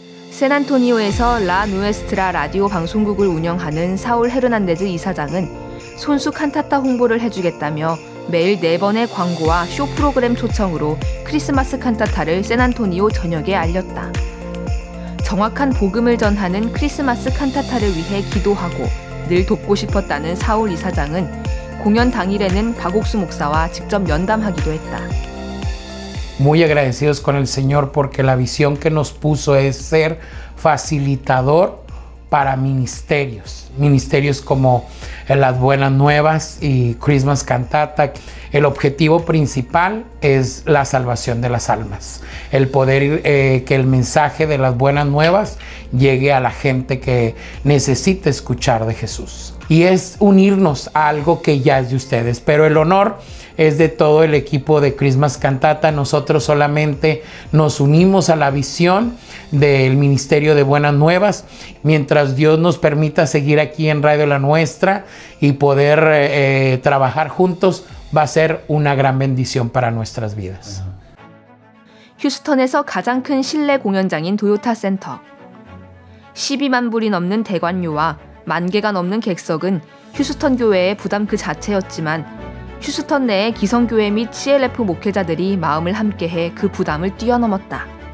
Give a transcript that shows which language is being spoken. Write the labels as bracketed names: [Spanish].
[Korean] 샌안토니오에서 라 누에스트라 라디오 방송국을 운영하는 사울 헤르난데즈 이사장은 손수 칸타타 홍보를 해주겠다며 매일 4번의 광고와 쇼 프로그램 초청으로 크리스마스 칸타타를 샌안토니오 전역에 알렸다. 정확한 복음을 전하는 크리스마스 칸타타를 위해 기도하고 늘 돕고 싶었다는 사울 이사장은 공연 당일에는 박옥수 목사와 직접 면담하기도 했다. [Spanish] Muy agradecidos con el Señor porque la visión que nos puso es ser facilitador para ministerios como las Buenas Nuevas y Christmas Cantata. El objetivo principal es la salvación de las almas, el poder que el mensaje de las Buenas Nuevas llegue a la gente que necesita escuchar de Jesús. Y es unirnos a algo que ya es de ustedes, pero el honor es de todo el equipo de Christmas Cantata. Nosotros solamente nos unimos a la visión del Ministerio de Buenas Nuevas, mientras Dios nos permita seguir aquí en Radio La Nuestra y poder trabajar juntos, va a ser una gran bendición para nuestras vidas. [Korean] 휴스턴에서 가장 큰 실내 공연장인 도요타 센터. 12만 불이 넘는 대관료와 10,000개가 넘는 객석은 휴스턴 교회의 부담 그 자체였지만 휴스턴 내의 기성교회 및 CLF 목회자들이 마음을 함께해 그 부담을 뛰어넘었다.